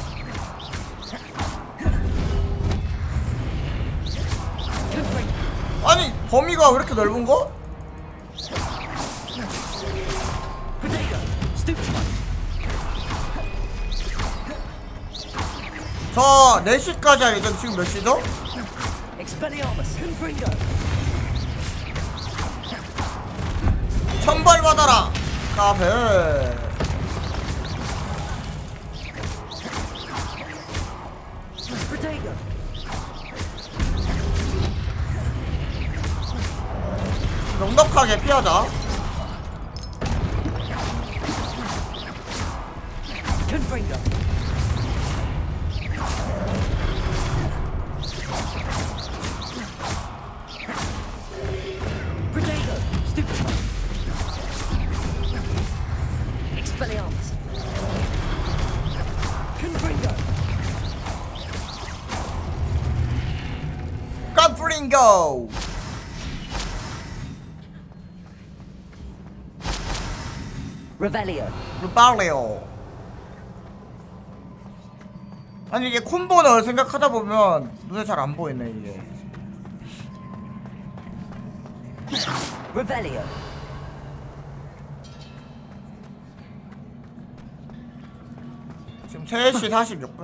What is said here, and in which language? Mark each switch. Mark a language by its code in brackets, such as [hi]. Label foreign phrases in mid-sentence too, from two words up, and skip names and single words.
[ko] 아니 범위가 왜 이렇게 넓은 거? 저 4시까지 알죠? 지금 몇 시죠? Expelliarmus. Confringo. 천벌 받아라. 카페. Protego. 넉넉하게 피하자. Confringo. Protego. Stupid. Expelliarmus. Confringo. 깜프링고. Revelio. 루발레오. 아니 이게 콤보를 생각하다 보면 눈에 잘 안 보이네 이게. Revelio. 지금 3시 46분.